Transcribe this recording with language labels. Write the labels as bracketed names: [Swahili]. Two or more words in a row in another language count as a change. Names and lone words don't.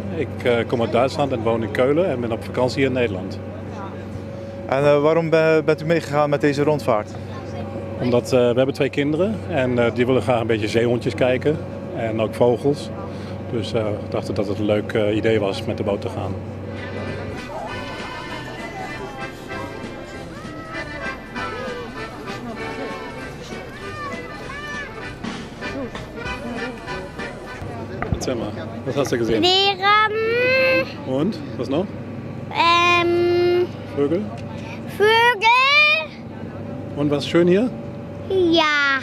[Dutch] Ik kom uit Duitsland en woon in Keulen en ben op vakantie hier in Nederland. En waarom bent u meegegaan met deze rondvaart? Omdat we hebben 2 kinderen en die willen graag een beetje zeehondjes kijken en ook vogels. Dus we dachten dat het een leuk idee was met de boot te gaan. [German] Erzähl mal, was hast du gesehen? Lehrer. Und? Was noch? Vögel? Vögel. Und was schön hier? Ja.